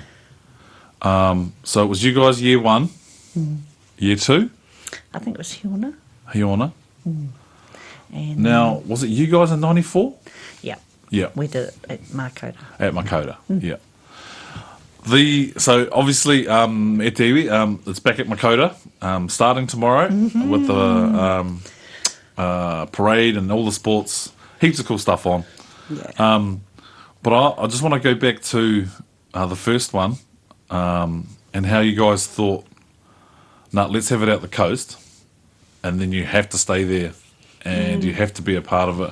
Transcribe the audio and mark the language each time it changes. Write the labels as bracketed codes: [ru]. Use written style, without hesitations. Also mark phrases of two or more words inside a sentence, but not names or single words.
[en] So it was you guys year one, year two, I think it was Hiona. Hiona. And Now, was it you guys in 94? yeah, Yeah. we did it at Makota. At Makota. Yeah. So obviously, [mi] e te iwi, [en] it's back at Makota, starting tomorrow with the parade and all the sports, heaps of cool stuff on. Yeah. But I just want to go back to the first one and how you guys thought, let's have it out the coast, and then you have to stay there and you have to be a part of it.